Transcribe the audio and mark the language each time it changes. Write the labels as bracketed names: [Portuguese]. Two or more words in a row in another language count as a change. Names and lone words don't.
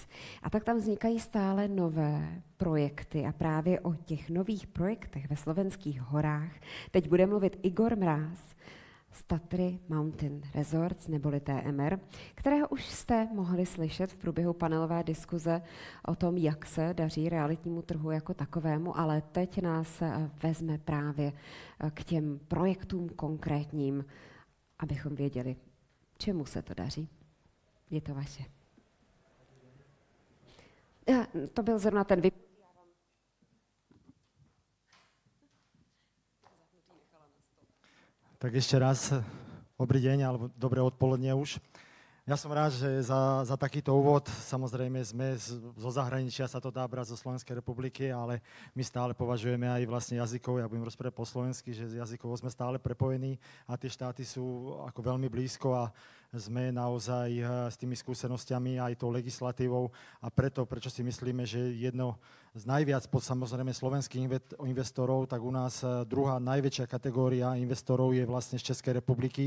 [Czech] A tak tam vznikají stále nové projekty a právě o těch nových projektech ve Slovenských horách teď bude mluvit Igor Mráz z Tatry Mountain Resorts, neboli TMR, kterého už jste mohli slyšet v průběhu panelové diskuze o tom, jak se daří realitnímu trhu jako takovému, ale teď nás vezme právě k těm projektům konkrétním, abychom věděli, čemu se to daří. Je to vaše. To byl zrovna ten [Slovak] Tak ešte raz, dobrý deň, alebo dobré odpoledne už. Ja som rád, že za takýto úvod, samozrejme sme zo zahraničia, sa to dá brať zo Slovenskej republiky, ale my stále považujeme aj vlastne jazykov, ja budem rozprávať po slovensky, že jazykovo sme stále prepojení a tie štáty sú ako veľmi blízko a sme naozaj s tými skúsenostiami aj tou legislatívou a prečo si myslíme, že jedno z najviac pod samozrejme slovenských investorov, tak u nás druhá najväčšia kategória investorov je vlastne z Českej republiky.